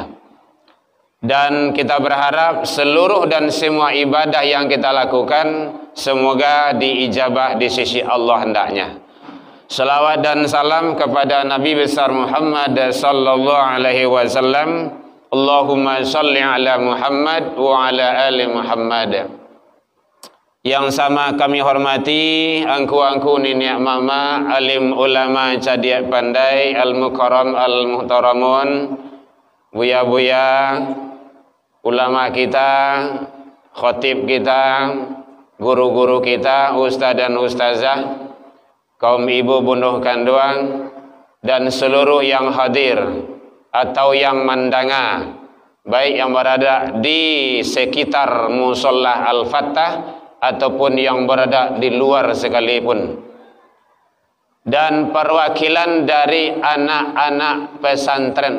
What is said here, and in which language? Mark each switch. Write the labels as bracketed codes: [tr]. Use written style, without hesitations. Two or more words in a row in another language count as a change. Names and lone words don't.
[id] Dan kita berharap seluruh dan semua ibadah yang kita lakukan semoga diijabah di sisi Allah hendaknya. Salawat dan salam kepada Nabi besar Muhammad [ar] صلى الله عليه وسلم. اللهم صل على محمد وعلى آل محمد. [id] Yang sama kami hormati angku-angku nenek mama, alim ulama [min] cadiak pandai, [ar] المكرم المحترمون, [id] buya-buya, ulama kita, khatib kita, guru-guru kita, ustaz dan ustazah, kaum ibu bunuh kandungan, dan seluruh yang hadir atau yang mendanga, baik yang berada di sekitar Musholah Al-Fatah ataupun yang berada di luar sekalipun, dan perwakilan dari anak-anak pesantren.